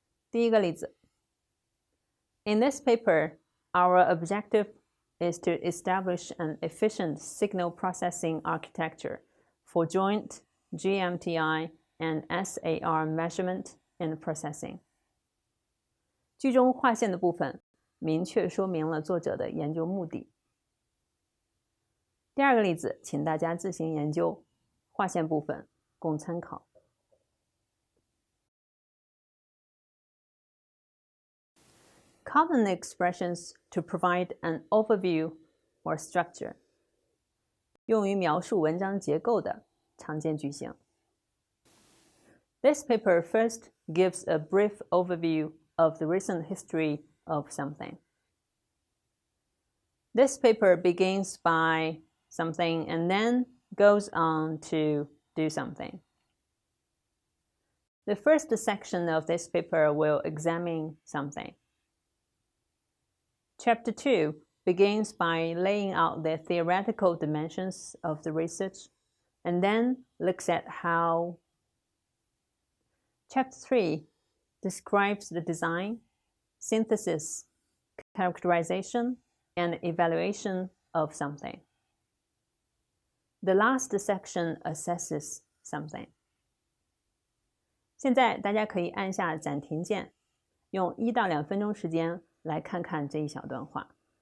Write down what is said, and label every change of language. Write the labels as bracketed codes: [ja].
[zh] 第一个例子 [en] In this paper, our objective is to establish an efficient signal processing architecture for joint GMTI and SAR measurement and processing. [zh] 句中划线的部分明确说明了作者的研究目的。第二个例子，请大家自行研究，划线部分供参考。 [en] Common expressions to provide an overview or structure. [zh] 用于描述文章结构的常见句型。 [en] This paper first gives a brief overview of the recent history of something. This paper begins by something and then goes on to do something. The first section of this paper will examine something. Chapter 2 begins by laying out the theoretical dimensions of the research and then looks at how. Chapter 3 describes the design, synthesis, characterization, and evaluation of something. The last section assesses something. [zh] 现在大家可以按下暂停键，用1到2分钟时间来看看这一小段话。